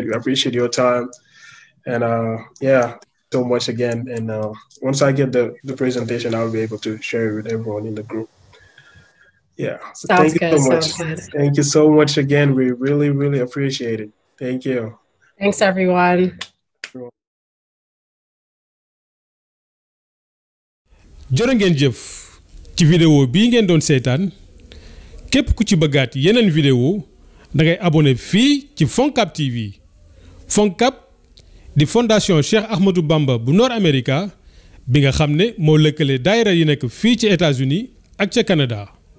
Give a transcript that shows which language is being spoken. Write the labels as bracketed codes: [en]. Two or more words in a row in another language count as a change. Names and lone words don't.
[en] We appreciate your time, and yeah, so much again. And once I get the presentation, I'll be able to share it with everyone in the group. Yeah, so thank you so much. Thank you so much again. We really, really appreciate it. Thank you. Thanks, everyone. [wo] jërë ngeen jëf ci vidéo bii ngeen doon seetaan képp ku ci bëggaat yeneen vidéo da ngay abonné fii ci FONCAB TV. FONCAB di fondation Cheikh Ahmadou Bamba bu Nord America bi nga xam ne moo lëkkale daayira yi nekk fii ci États-Unis ak ca Canada.